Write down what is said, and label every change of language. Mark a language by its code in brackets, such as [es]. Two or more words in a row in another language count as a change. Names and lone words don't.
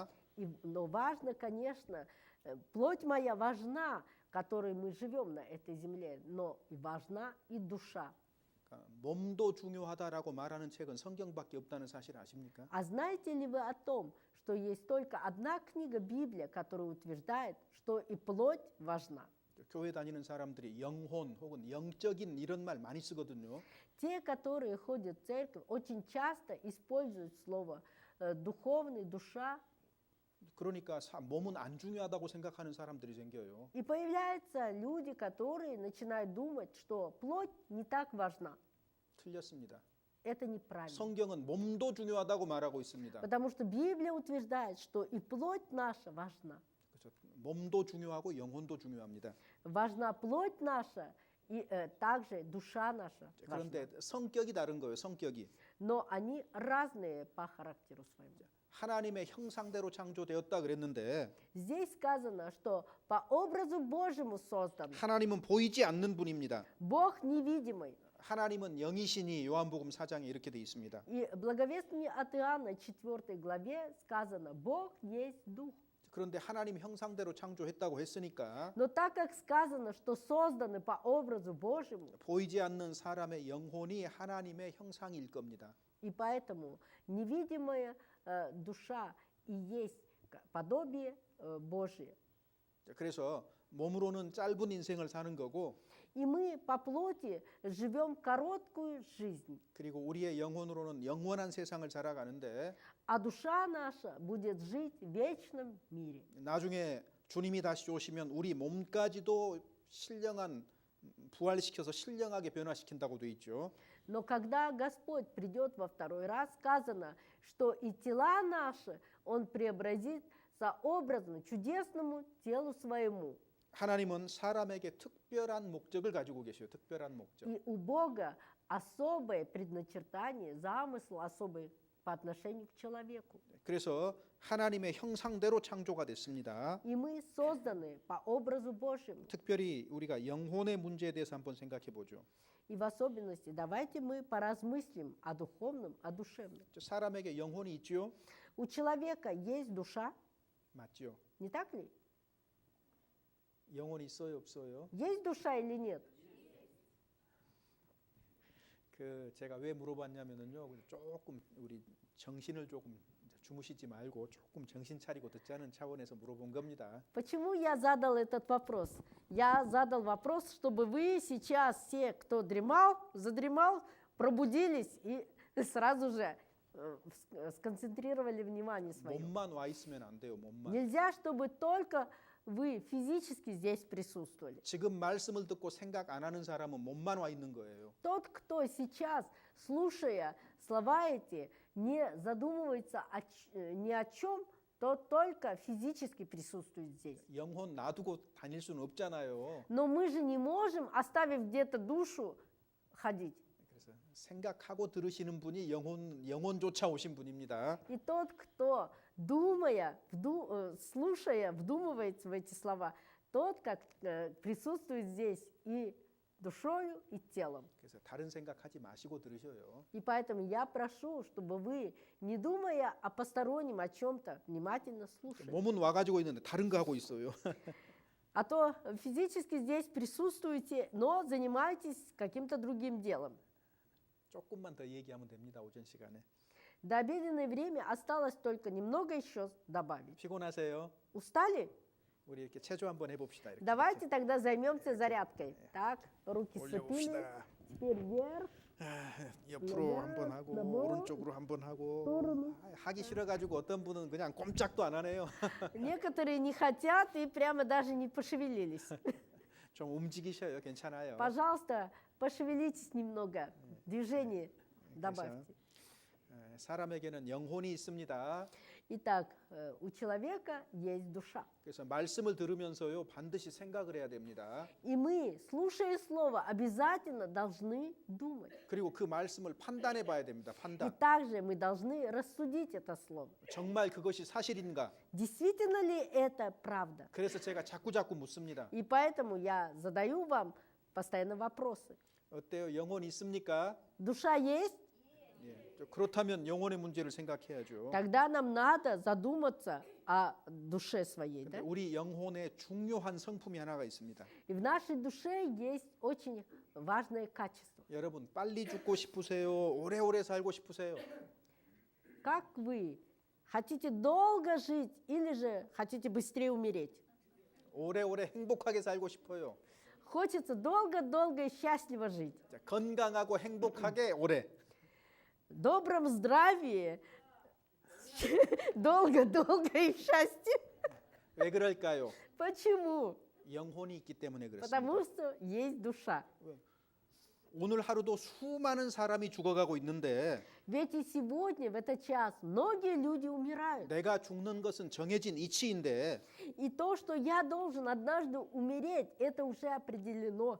[ru] Но важно, конечно, плоть моя важна, которой мы живем на этой земле, но и важна и душа. [ko] 그러니까 몸도 중요하다라고 말하는 책은 성경밖에 없다는 사실 아십니까? [ru] А знаете ли вы о том, что есть только одна книга Библия, которая утверждает, что и плоть важна? [ko] 교회 다니는 사람들이 영혼 혹은 영적인 이런 말 많이 쓰거든요. [ru] Те, которые ходят в церковь, очень часто используют слово духовный, душа. [ko] 그러니까 몸은 안 중요하다고 생각하는 사람들이 생겨요. [ru] И появляются люди, которые начинают думать, что плоть не так важна. [ko] 틀렸습니다. [ru] Это неправильно. [ko] 성경은 몸도 중요하다고 말하고 있습니다. [ru] Потому что Библия утверждает, что и плоть наша важна. [ko] 그렇죠. 몸도 중요하고 영혼도 중요합니다. [ru] Важна плоть наша и также душа наша. важна. [ko] 그런데 성격이 다른 거예요. 성격이. [ru] Но они разные по характеру своему. [ko] 하나님의 형상대로 창조되었다 그랬는데 [ru] Здесь сказано, что по образу Божьему создан. [ko] 하나님은 보이지 않는 분입니다. [ru] Бог невидимый. [ko] 하나님은 영이시니 요한복음 4장에 이렇게 돼 있습니다. [ru] И в благовестии от Иоанна 4 главе сказано, Бог есть Дух. [ko] 그런데 하나님 형상대로 창조했다고 했으니까 [ru] Но так как сказано, что созданы по образу Божьему, [ko] 보이지 않는 사람의 영혼이 하나님의 형상일 겁니다. [ru] и поэтому невидимая душа и есть подобие Божие. [ko] 그래서 몸으로는 짧은 인생을 사는 거고 [ru] И мы по плоти живем короткую жизнь, [ko] 그리고 우리의 영혼으로는 영원한 세상을 살아가는데 [ru] а душа наша будет жить в вечном мире. [ko] 나중에 주님이 다시 오시면 우리 몸까지도 신령한 부활시켜서 신령하게 변화시킨다고 돼 있죠. [ru] Но когда Господь придет во второй раз, сказано, что и тела наши Он преобразит сообразно чудесному телу своему. [ko] 하나님은 사람에게 특별한 목적을 가지고 계셔요. 특별한 목적. [ru] И у Бога особое предначертание, замысл особый по отношению к человеку. [ko] 그래서 하나님의 형상대로 창조가 됐습니다. [ru] И мы созданы по образу Божьему. [ko] 특별히 우리가 영혼의 문제에 대해서 한번 생각해 보죠. [ru] И в особенности давайте мы поразмыслим о духовном, о душевном. [ko] 사람에게 영혼이 있죠? [ru] У человека есть душа, [ko] 맞죠? [ru] не так ли? [ko] 영혼이 있어요, 없어요? [ru] Есть душа или нет? [ko] 그 제가 왜 물어봤냐면은요. 조금 우리 정신을 조금 주무시지 말고 조금 정신 차리고 듣자는 차원에서 물어본 겁니다. [ru] Почему я задал этот вопрос? Я задал вопрос, чтобы вы сейчас, все, кто задремал, пробудились и сразу же сконцентрировали внимание свое. [ko] 몸만 와 있으면 안 돼요. 몸만. [ru] Нельзя, чтобы только вы физически здесь присутствовали. [ko] 지금 말씀을 듣고 생각 안 하는 사람은 몸만 와 있는 거예요. [ru] Тот, кто сейчас, слушая слова эти, не задумывается ни о чем, тот только физически присутствует здесь. [ko] 영혼 놔두고 다닐 수는 없잖아요. [ru] Но мы же не можем, оставив где-то душу, ходить. [ko] 그래서 생각하고 들으시는 분이 영혼조차 오신 분입니다. [ru] И тот, кто, думая, слушая, вдумывается в эти слова, тот, как присутствует здесь и душою, и телом. [ko] 그래서 다른 생각하지 마시고 들으셔요. [ru] И поэтому я прошу, чтобы вы, не думая о постороннем, о чем-то, внимательно слушали. [ko] 몸은 와가지고 있는데 다른 거 하고 있어요. [ru] А то физически здесь присутствуете, но занимаетесь каким-то другим делом. [ko] 조금만 더 얘기하면 됩니다. 오전 시간에. [ru] До обеденное время осталось только немного еще добавить. [ko] 피곤하세요? [ru] Устали? [ko] 우리 이렇게 체조 한번 해봅시다. 이렇게. [ru] Давайте тогда займемся зарядкой. Так, руки сцепили. [ko] 올려봅시다. [ru] Теперь вверх. [ko] 옆으로 한번 하고 오른쪽으로 한번 하고 하기 싫어가지고 어떤 분은 그냥 꼼짝도 안 하네요. [ru] Некоторые не хотят и прямо даже не пошевелились. [ko] 좀 움직이셔요. 괜찮아요. [ru] Пожалуйста, пошевелитесь немного. Движение Добавьте. [ko] 사람에게는 영혼이 있습니다. [ru] Итак, у человека есть душа. [ko] 그래서 말씀을 들으면서요 반드시 생각을 해야 됩니다. [ru] И мы, слушая слово, обязательно должны думать. [ko] 그리고 그 말씀을 판단해 봐야 됩니다. [ru] И [ko] 판단. [ru] также мы должны рассудить это слово. [ko] 정말 그것이 사실인가? [ru] Действительно ли это правда? [ko] 그래서 제가 자꾸 묻습니다. [ru] И поэтому я задаю вам постоянно вопросы. [ko] 어때요? 영혼 있습니까? [ru] Душа есть? [ko] 예. 그렇다면 영혼의 문제를 생각해야죠. [ru] Тогда нам надо задуматься о душе своей. [ko] 근데 [ru] Да? [ko] 우리 영혼에 중요한 성품이 하나가 있습니다. [ru] И в нашей душе есть очень важное качество. [ko] 여러분 빨리 죽고 싶으세요? 오래오래 살고 싶으세요? [ru] Как вы? Хотите долго жить или же хотите быстрее умереть? [ko] 오래오래 행복하게 살고 싶어요. [ru] Хочется долго-долго и счастливо жить. [ko] 자, 건강하고 행복하게 오래. [ru] В добром здравии, долго-долго и в счастье. [ko] 왜 그럴까요? [ru] Почему? [ko] 영혼이 있기 때문에 그렇습니다. [ru] Потому что есть душа. [ko] 오늘 하루도 수많은 사람이 죽어가고 있는데 [ru] Ведь и сегодня, в этот час, многие люди умирают. [ko] 내가 죽는 것은 정해진 이치인데 [ru] И то, что я должен однажды умереть, это уже определено.